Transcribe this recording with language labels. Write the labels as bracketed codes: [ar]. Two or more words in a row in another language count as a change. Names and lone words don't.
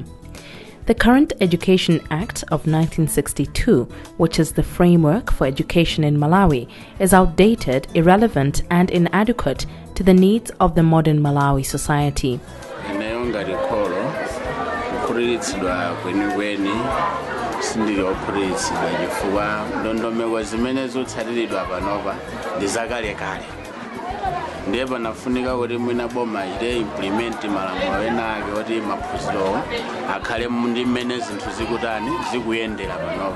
[en] The current Education Act of 1962, which is the framework for education in Malawi, is outdated, irrelevant, and inadequate to the needs of the modern Malawi society. [ny] Ndeba nafunika kuti mwina boma ile implement malamulo enake kuti maphunziro akhale ndi mmene zinthu zikutani zikuyendera panopa.